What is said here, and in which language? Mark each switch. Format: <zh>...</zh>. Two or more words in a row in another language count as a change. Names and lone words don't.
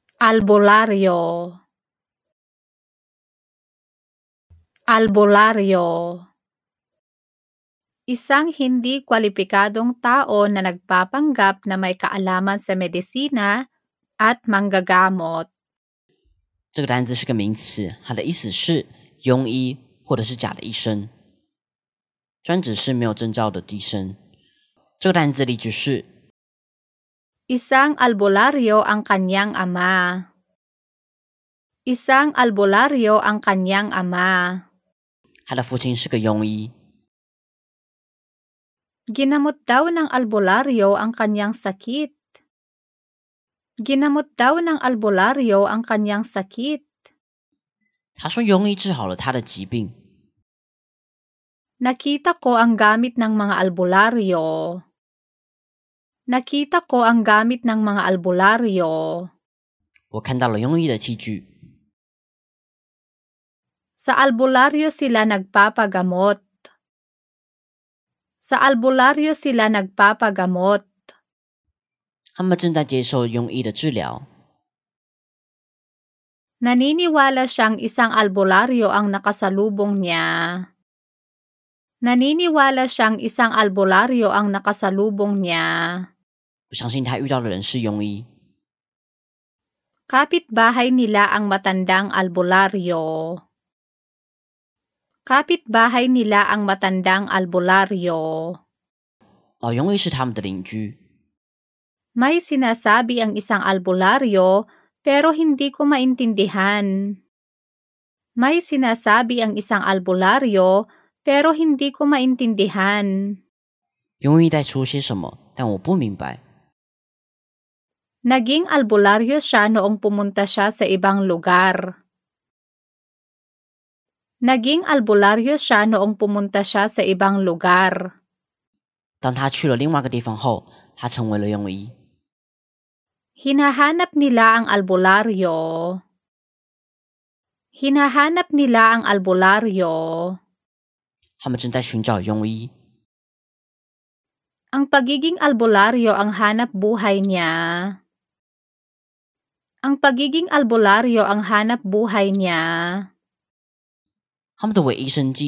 <tl>albularyo, albularyo. Isang hindi kwalipikadong tao na nagpapanggap na may kaalaman sa medisina at manggagamot.</tl> <zh>这个单字是个名词，它的意思是庸医或者是假的医生，专指是没有证照的医生。这个单字例句是</zh> <tl>Isang albularyo ang kanyang ama. Isang albularyo ang kanyang ama.</tl> <zh>他的父亲是个庸医。</zh> <tl>Ginamot daw ng albularyo ang kanyang sakit. Ginamot daw ng albularyo ang kanyang sakit.</tl> <zh>他说庸医治好了他的疾病。</zh> <tl>Nakita ko ang gamit ng mga albularyo. Nakita ko ang gamit ng mga albularyo.</tl> <zh>我看到了庸医的器具。</zh> <tl>Sa albularyo sila nagpapagamot. Sa albularyo sila nagpapagamot.</tl> <zh>他们正在接受庸医的治疗。</zh> <tl>Naniniwala siyang isang albularyo ang nakasalubong niya. Naniniwala siyang isang albularyo ang nakasalubong niya.</tl> <zh>我相信他遇到的人是庸医。</zh> <tl>Kapitbahay nila ang matandang albularyo. Kapitbahay nila ang matandang albularyo.</tl> <zh>老庸医是他们的邻居。</zh> <tl>May sinasabi ang isang albularyo pero hindi ko maintindihan. May sinasabi ang isang albularyo pero hindi ko maintindihan.</tl> <zh>庸医在说些什么，但我不明白。</zh> <tl>Naging albularyo siya noong pumunta siya sa ibang lugar. Naging albularyo siya noong pumunta siya sa ibang lugar.</tl> <zh>当他去了另外一个地方后，他成为了庸医。</zh> <tl>Hinahanap nila ang albularyo. Hinahanap nila ang albularyo.</tl> <zh>他们正在寻找庸医。</zh> <tl>Ang pagiging albularyo ang hanap buhay niya. Ang pagiging albularyo ang hanap buhay niya.</tl>